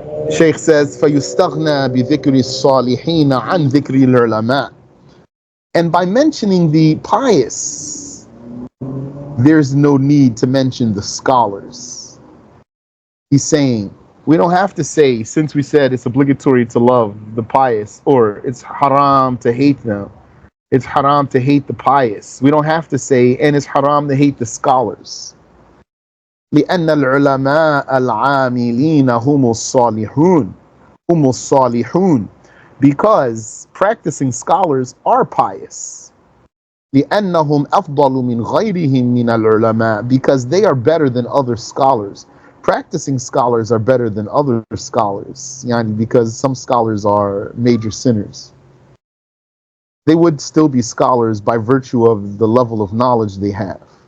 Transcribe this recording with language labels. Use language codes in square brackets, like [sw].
[en] Sheikh says, [ar] فَيُسْتَغْنَى بِذِكْرِ الصَّالِحِينَ عَنْ ذِكْرِ الْعُلَمَاءِ. [en] And by mentioning the pious, there's no need to mention the scholars. He's saying, we don't have to say, since we said it's obligatory to love the pious, or it's haram to hate them, it's haram to hate the pious. We don't have to say, and it's haram to hate the scholars. [ar] لأن العلماء العاملين هم الصالحون هم الصالحون, [en] because practicing scholars are pious. [ar] لأنهم أفضل من غيرهم من العلماء, [en] because they are better than other scholars. Practicing scholars are better than other scholars, because some scholars are major sinners. They would still be scholars by virtue of the level of knowledge they have.